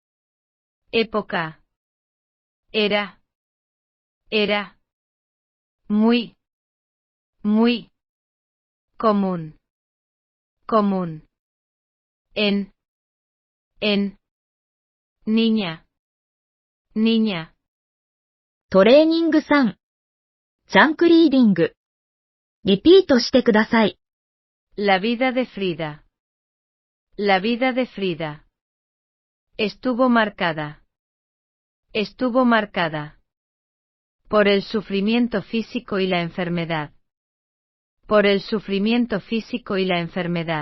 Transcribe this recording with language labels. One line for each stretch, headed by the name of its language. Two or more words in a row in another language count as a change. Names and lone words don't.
Spanish: Era. Muy. Común. En. Niña.
Japanese: トレーニング3、
English: chunk reading.
Japanese: リピートしてください。
Spanish: La vida de Frida. Estuvo marcada. Por el sufrimiento físico y la enfermedad. Por el sufrimiento físico y la enfermedad.